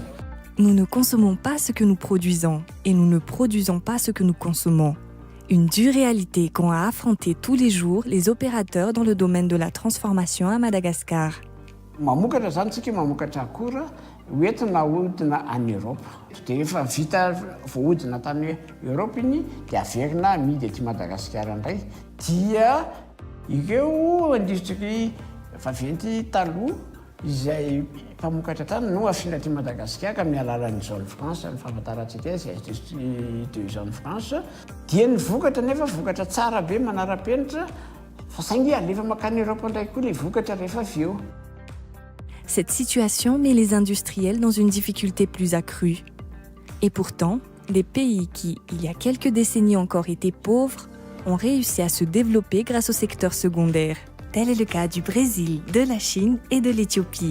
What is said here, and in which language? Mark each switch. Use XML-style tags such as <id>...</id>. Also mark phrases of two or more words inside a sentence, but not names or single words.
<fr>Nous ne consommons pas ce que nous produisons et nous ne produisons pas ce que nous consommons. Une dure réalité qu'ont à affronter tous les jours les opérateurs dans le domaine de la transformation à Madagascar.</fr> <mg>Mamokatra zany tsika mamokatra akora hoentina hodina any Europe. Dia efa vita voahodina tany Europe iny dia averina amidy ety Madagasikara indray. Dia ireo industrie vaventy taloha izay mpamokatra tany no afiana aty Madagasikara amin'ny alalan'ny</mg> <fr>zone France,</fr> <mg>ny fahafantarantsika izay</mg> <fr>industrie de zone France,</fr> <mg>dia ny vokatra nefa vokatra tsara be manara-penitra fa saingy alefa makany Europe indray koa le vokatra rehefa avy eo.</mg> <fr>Cette situation met les industriels dans une difficulté plus accrue. Et pourtant, des pays qui, il y a quelques décennies encore, étaient pauvres, ont réussi à se développer grâce au secteur secondaire. Tel est le cas du Brésil, de la Chine et de l'Éthiopie.</fr>